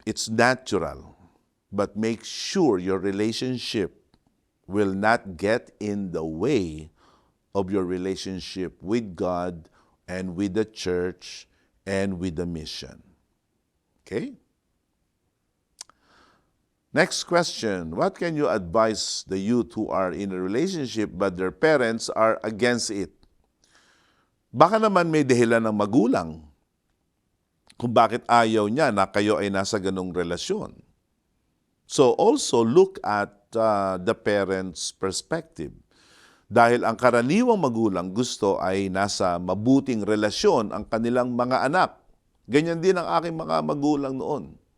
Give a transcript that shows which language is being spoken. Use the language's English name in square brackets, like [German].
[English] It's natural. But make sure your relationship will not get in the way of your relationship with God and with the church and with the mission. Okay? Next question. What can you advise the youth who are in a relationship but their parents are against it? [Filipino] Baka naman may dahilan ng magulang kung bakit ayaw niya na kayo ay nasa ganong relasyon. [English] So also look at the parents' perspective. [Filipino] Dahil ang karaniwang magulang gusto ay nasa mabuting relasyon ang kanilang mga anak. Ganyan din ang aking mga magulang noon.